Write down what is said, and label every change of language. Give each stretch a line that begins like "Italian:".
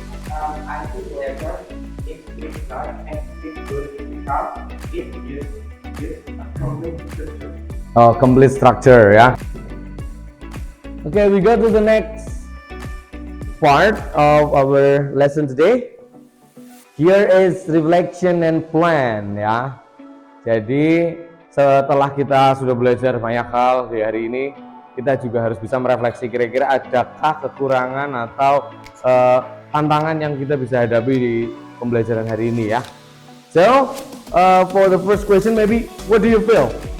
English: I think the letter is critical and it's good because it use a complete structure. Oh, complete structure ya. Okay, we go to the next part of our lesson today. Here is reflection and plan ya.
Indonesian: Jadi setelah kita sudah belajar banyak hal di hari ini, kita juga harus bisa merefleksi kira-kira adakah kekurangan atau tantangan yang kita bisa hadapi di pembelajaran hari ini ya.
English: So, for the first question maybe, what do you feel?